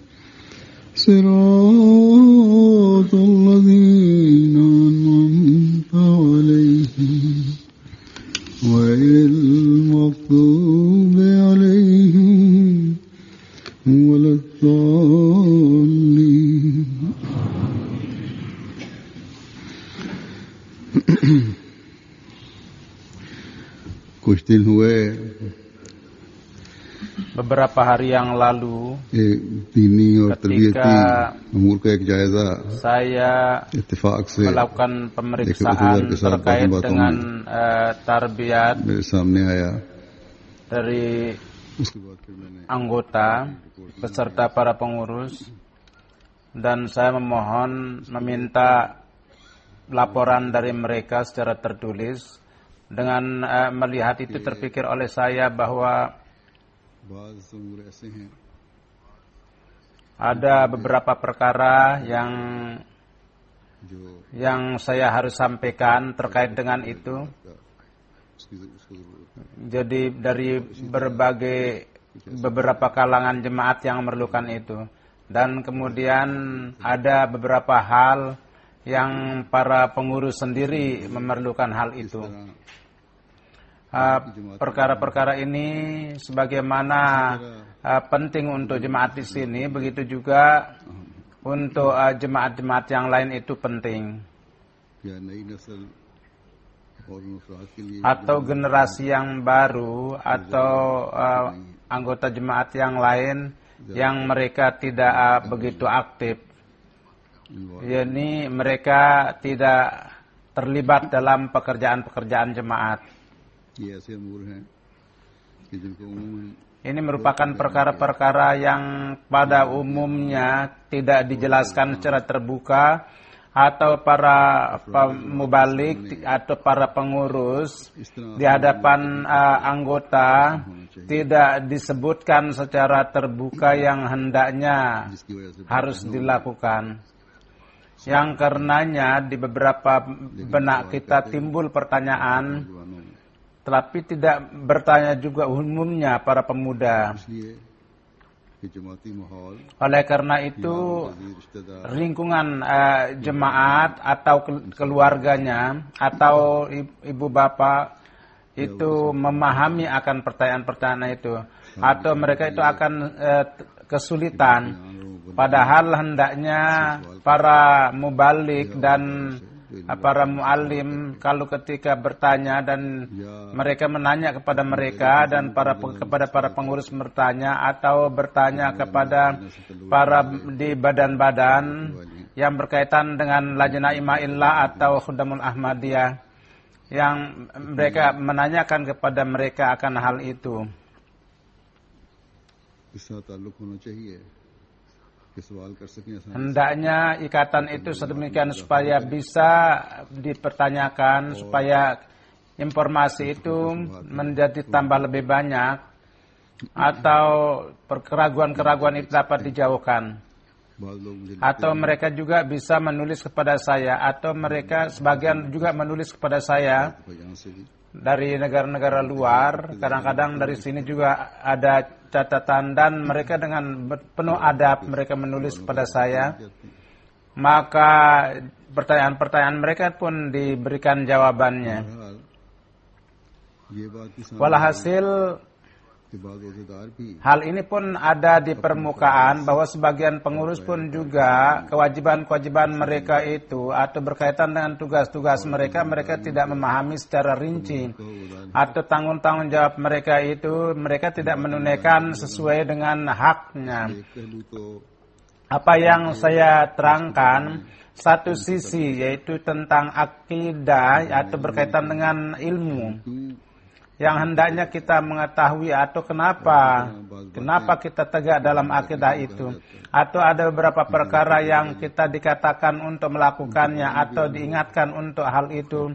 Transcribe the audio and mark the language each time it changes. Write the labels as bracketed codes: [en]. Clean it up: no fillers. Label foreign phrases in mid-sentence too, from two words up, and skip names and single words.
[ar] صراط الذين أنعمت عليهم غير المغضوب عليهم ولا الضالين [ur] کچھ دن ہوئے [id] beberapa hari yang lalu [ur] دینی اور تربیتی امور کا ایک جائزہ [id] saya [ur] اتفاق سے [id] melakukan pemeriksaan terkait dengan tarbiyat [ur] میرے سامنے آیا [id] dari [ur] اس کے بعد پھر میں نے [id] anggota beserta para pengurus, dan saya memohon meminta laporan dari mereka secara tertulis. Dengan melihat itu terpikir oleh saya bahwa [ur] بعض امور ایسے ہیں [id] ada beberapa perkara [ur] जो [id] yang saya harus sampaikan terkait dengan itu. [ur] اس کو ضرورت ہے [id] Jadi dari beberapa kalangan jemaat yang memerlukan itu, dan kemudian ada beberapa hal yang para pengurus sendiri memerlukan hal itu. Perkara-perkara ini sebagaimana penting untuk jemaat di sini, begitu juga untuk jemaat-jemaat yang lain itu penting. [ur] یا نئی نسل اور ان افراد کے لیے [id] Atau generasi yang baru atau anggota jemaat yang lain yang mereka tidak begitu aktif, yakni mereka tidak terlibat dalam pekerjaan-pekerjaan jemaat. [ur] یہ ایسے امور ہیں کہ جن کو عموماً [id] Ini merupakan perkara-perkara yang pada umumnya tidak dijelaskan secara terbuka, atau para mubalik atau para pengurus di hadapan anggota tidak disebutkan secara terbuka yang hendaknya [ur] جس کی وجہ سے [id] harus dilakukan. Yang karenanya di beberapa benak kita timbul pertanyaan, [ur] جوانوں میں [id] tetapi tidak bertanya juga umumnya para pemuda. [ur] اس لیے کہ جماعتی ماحول [id] Oleh karena itu, [ur] عزیز رشتہ دار [id] lingkungan jemaat atau keluarganya atau ibu bapak itu memahami akan pertanyaan-pertanyaan itu, atau mereka itu akan kesulitan. Padahal hendaknya para mubalik dan para muallim kalau ketika bertanya dan mereka menanya kepada mereka, dan kepada para pengurus bertanya atau bertanya kepada para di badan-badan yang berkaitan dengan Lajnah Ima'illah atau Khudamul Ahmadiyah, yang mereka menanyakan kepada mereka akan hal itu. [ur] اس کا تعلق ہونا چاہیے کہ سوال کر سکیں آسانی سے. [id] Hendaknya ikatan itu sedemikian supaya bisa dipertanyakan, supaya informasi itu menjadi tambah lebih banyak, atau keraguan-keraguan itu dapat dijauhkan. Atau mereka juga bisa menulis kepada saya, atau mereka sebagian juga menulis kepada saya dari negara-negara luar. Kadang-kadang dari sini juga ada catatan dan mereka dengan penuh adab mereka menulis kepada saya. Maka pertanyaan-pertanyaan mereka pun diberikan jawabannya. [ur] بہرحال یہ بات بھی سامنے [id] Walhasil [ur] کے بعد روزہ دار بھی [id] hal ini pun ada di permukaan bahwa sebagian pengurus pun juga kewajiban-kewajiban mereka itu atau berkaitan dengan tugas-tugas mereka tidak memahami secara rinci atau tanggung jawab mereka itu mereka tidak menunaikan sesuai dengan haknya. [ur] ایک پہلو تو [id] Apa yang saya terangkan satu sisi yaitu tentang akidah atau berkaitan dengan ilmu yang hendaknya kita mengetahui atau kenapa kita tegak dalam akidah itu, atau ada beberapa perkara yang kita dikatakan untuk melakukannya atau diingatkan untuk hal itu.